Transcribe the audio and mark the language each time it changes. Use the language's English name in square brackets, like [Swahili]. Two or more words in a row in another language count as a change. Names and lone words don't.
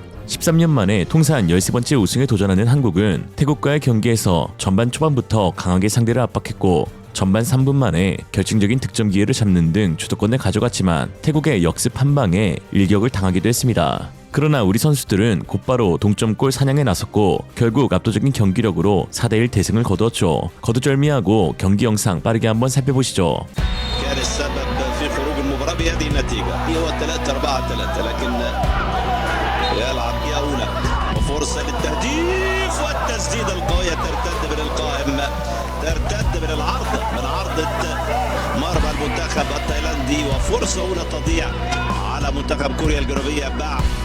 [Korean] 13년 만에 통산 13번째 우승에 도전하는 한국은 태국과의 경기에서 전반 초반부터 강하게 상대를 압박했고 전반 3분 만에 결정적인 득점 기회를 잡는 등 주도권을 가져갔지만 태국의 역습 한 방에 일격을 당하기도 했습니다. 그러나 우리 선수들은 곧바로 동점골 사냥에 나섰고 결국 압도적인 경기력으로 4대1 대승을 거두었죠. 거두절미하고 경기 영상 빠르게 한번 살펴보시죠. [Arabic] يلعب ياونا وفرصة للتهديف والتسديدة القوية ترتد من القائم ترتد من العرض من عرضة مرمى المنتخب التايلاندي وفرصة أولى تضيع على منتخب كوريا الجنوبية بعد